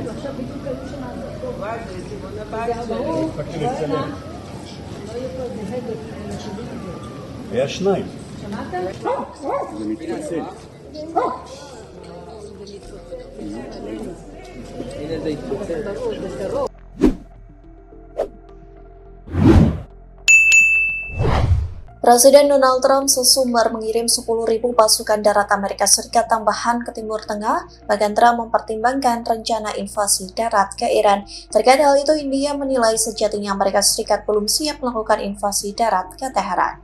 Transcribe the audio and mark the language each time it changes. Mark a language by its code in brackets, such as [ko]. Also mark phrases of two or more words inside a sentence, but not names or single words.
[he] וואי, זה סימון הבית שלי. הספקתי לצלם. היה שניים. זה מתפצל. הנה זה התפוצץ. ברור, זה קרוב. [id] Presiden Donald Trump sesumbar mengirim 10.000 pasukan darat Amerika Serikat tambahan ke Timur Tengah, bahkan Trump mempertimbangkan rencana invasi darat ke Iran. Terkait hal itu, India menilai sejatinya Amerika Serikat belum siap melakukan invasi darat ke Teheran.